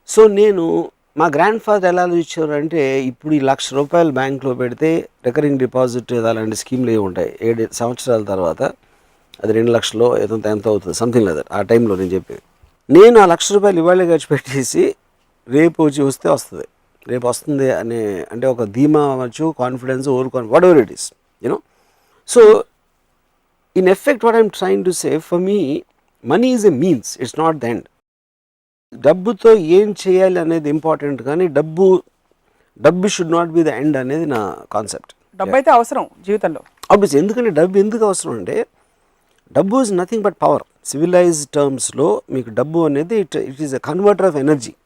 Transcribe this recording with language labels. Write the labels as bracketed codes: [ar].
[te] So నేను మా grand father ఎలా ఆలోచించారు అంటే, ఇప్పుడు ఈ ₹1,00,000 బ్యాంక్లో పెడితే రికరింగ్ డిపాజిట్ అలాంటి స్కీమ్లు ఏమి ఉంటాయి, 7 సంవత్సరాల తర్వాత అది 2 లక్షలు ఎంత అవుతుంది, సంథింగ్ లేదా ఆ టైంలో నేను చెప్పేది. నేను ఆ ₹1,00,000 ఇవాళే ఖర్చు పెట్టేసి రేపు వస్తే వస్తుంది, రేపు వస్తుంది అనే అంటే ఒక ధీమా అవ్వచ్చు, confidence, [en] Whatever it is, you know. So in effect what I'm trying to say, for me money is a means, it's not the end. [te] డబ్బుతో ఏం చేయాలి అనేది ఇంపార్టెంట్, కానీ డబ్బు [en] should not be the end [te] అనేది నా కాన్సెప్ట్. డబ్బు అయితే అవసరం జీవితంలో [en] Obvious. [te] ఎందుకంటే డబ్బు ఎందుకు అవసరం అంటే, డబ్బు [en] Is nothing but power. Civilised టర్మ్స్లో [te] మీకు డబ్బు అనేది [en] It is a converter of energy.